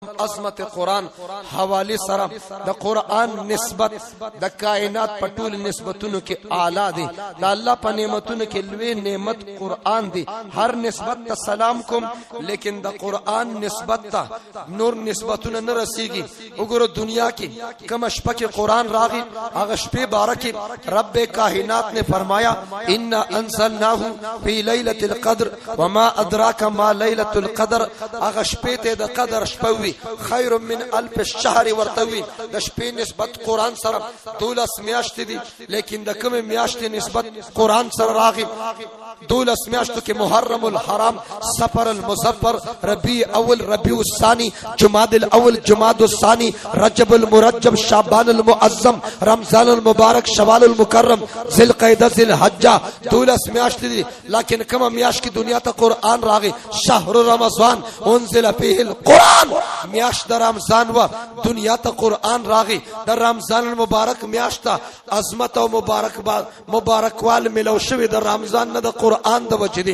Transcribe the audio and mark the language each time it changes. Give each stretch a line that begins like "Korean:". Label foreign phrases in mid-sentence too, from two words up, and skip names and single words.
Pashto: عظمت قرآن حوالی سره د قرآن نسبت د کائنات پټول نسبتونو کې اعلی دی. د الله په نعمتونو کې لوی نعمت قرآن دی. هر نسبت ته سلام کوم، لیکن د قرآن نسبت ته نور نسبتونه نه رسیږي. وګوره دنیا کې کوم شپه کې قرآن راغی، هغه شپې باره کې
Urdu: رب کائنات نے فرمایا
Arabic: انا انزلناه فی لیلۃ القدر وما ادراک ما لیلۃ القدر.
Pashto: هغه شپې ته د قدر شپه وي،
Arabic: خیر من الف الشهر
Pashto: ورته وي. د شپې نسبت قرآن سره 12 میاشتې دي، لیکن د کوم میاشتې نسبت قرآن سره راغی 12 میاشتو کې محرم الحرام، سفر المظفر، ربیع اول، ربیع الثانی، جماد الاول، جماد الثانی، رجب المرجب، شعبان المعظم، رمضان المبارک، شوال المکرم، ذی القعدہ، ذی الحجہ. 12 میاشتې دي، لیکن کوم میاشت کې دنیا ته قرآن راغی
Arabic: شهر رمضان انزل فیه القرآن.
Pashto: میاشت د رمضان و دنیا ته قرآن راغی. د رمضان المبارک میاشت ته عظمت او مبارکوال ملو شوی د رمضان نه د قرآن د وجه دی.